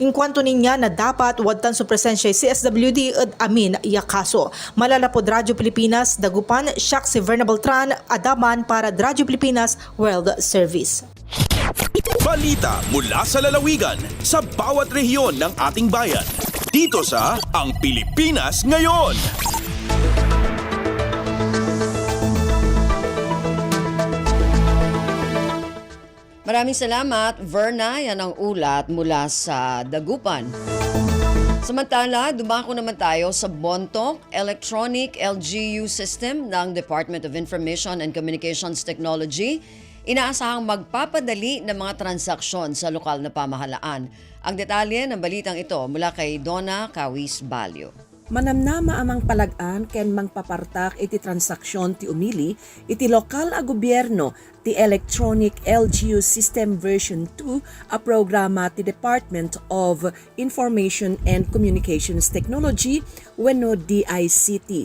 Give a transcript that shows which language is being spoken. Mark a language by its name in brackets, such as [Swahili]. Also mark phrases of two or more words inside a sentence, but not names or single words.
[Pangasinan] Inkwanto ninya na dapat wadtan sa presensya CSWD at amin iya kaso. Malalapod Radyo Pilipinas, Dagupan, Siak si Verna Beltran, Adaman para Radyo Pilipinas World Service. [Filipino] Balita mula sa lalawigan sa bawat rehiyon ng ating bayan. Dito sa Ang Pilipinas Ngayon. Maraming salamat, Verna. Yan ang ulat mula sa Dagupan. Samantala, dumako naman tayo sa Bontoc Electronic LGU System ng Department of Information and Communications Technology. Inaasahang magpapadali ng mga transaksyon sa lokal na pamahalaan. Ang detalye ng balitang ito mula kay Donna Kawis Balyo. [Iloko] Manamnama amang palagaan ken mangpapartak iti transaksyon ti umili iti lokal a gobyerno ti Electronic LGU System Version 2 a programa ti Department of Information and Communications Technology wenno DICT.